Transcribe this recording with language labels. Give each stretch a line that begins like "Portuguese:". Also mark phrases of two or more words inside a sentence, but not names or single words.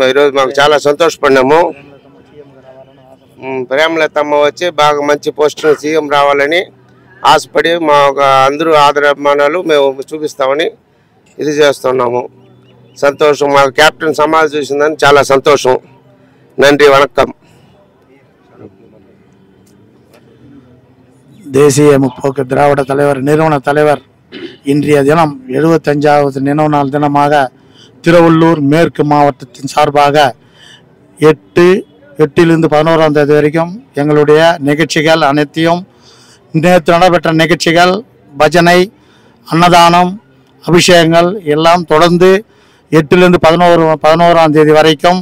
Telugu: ఈరోజు మాకు చాలా సంతోషపడినాము. ప్రేమలతమ్మ వచ్చి బాగా మంచి
English: post CM
Telugu: రావాలని ఆశపడి మా అందరూ ఆదరాభిమానాలు మేము చూపిస్తామని ఇది చేస్తున్నాము. సంతోషం. మా క్యాప్టెన్ సమాజ్ చూసిందని చాలా సంతోషం.
Tamil: நன்றி, வணக்கம். தேசிய முற்போக்கு திராவிட தலைவர் நிறுவன தலைவர் இன்றைய தினம் 75வது நினைவு நாள் தினமாக திருவள்ளூர் மேற்கு மாவட்டத்தின் சார்பாக 8லிருந்து 11ஆம் தேதி வரைக்கும் எங்களுடைய நிகழ்ச்சிகள் அனைத்தையும், நேற்று நடைபெற்ற நிகழ்ச்சிகள், பஜனை, அன்னதானம், அபிஷேகங்கள் எல்லாம் தொடர்ந்து 8லிருந்து 11ஆம் தேதி வரைக்கும்.